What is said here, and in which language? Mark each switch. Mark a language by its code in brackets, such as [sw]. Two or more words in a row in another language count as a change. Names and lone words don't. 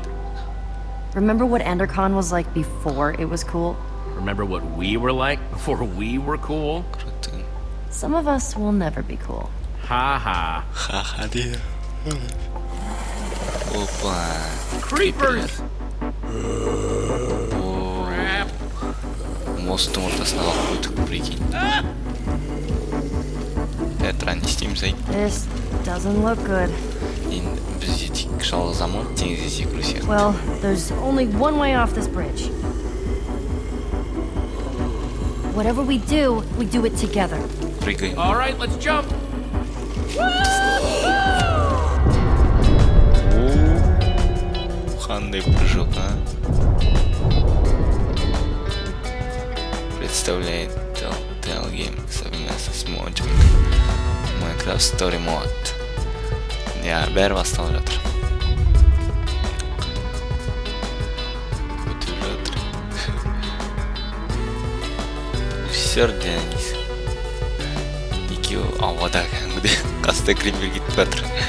[en] Remember what EnderCon was like before it was cool? Remember what we were like before we were cool? Some of us will never be cool. Ha. dia. Opa. Creepers! Crap. [kk] Мосттың ортасына қалып қойдық, прикинь. Петра, не істейміз ай? [en] This doesn't look good. [kk] Енді бізде тек жалғыз аман теңізде секіру сияқты. [en] Well, there's only one way off this bridge. Whatever we do it together. [ru] Прыгаем. [en] All right, let's jump. [kk] Қандай прыжок, а? [ru] Представляет Telltale Game совместно с модом Minecraft Story Mod. [kk] Бәрі басталып жатыр. Өтіп жатыр. [ru] Режиссер Денис. [kk] Екеуі ауада кәдімгідей қасында крембер кетіп жатыр.